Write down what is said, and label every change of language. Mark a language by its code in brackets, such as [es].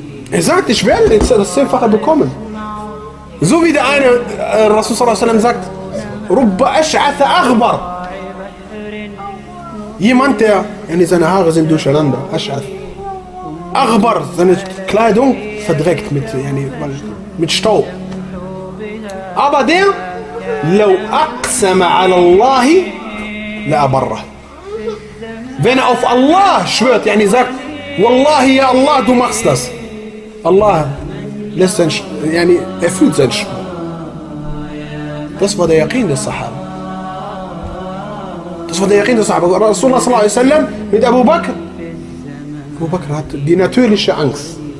[de] Er sagt, ich werde jetzt das Zehnfache bekommen. So wie der eine, Rasulullah sagt, Rubba Ash'atha Akhbar. Jemand, der, seine Haare sind durcheinander, Ash'ath. Akhbar, seine Kleidung verdreckt mit Staub. Aber der, [ar] لو أقسم على الله لأبره. [de] Wenn er auf Allah schwört, sagt, [ar] والله يا الله, [de] du machst das. Allah lässt sein, erfüllt sein Schwur. Das war der Yaqin des Sahaba. Das war der Yaqin des Sahaba. Rasulullah صلى الله عليه وسلم mit Abu Bakr. Abu Bakr hat die natürliche Angst.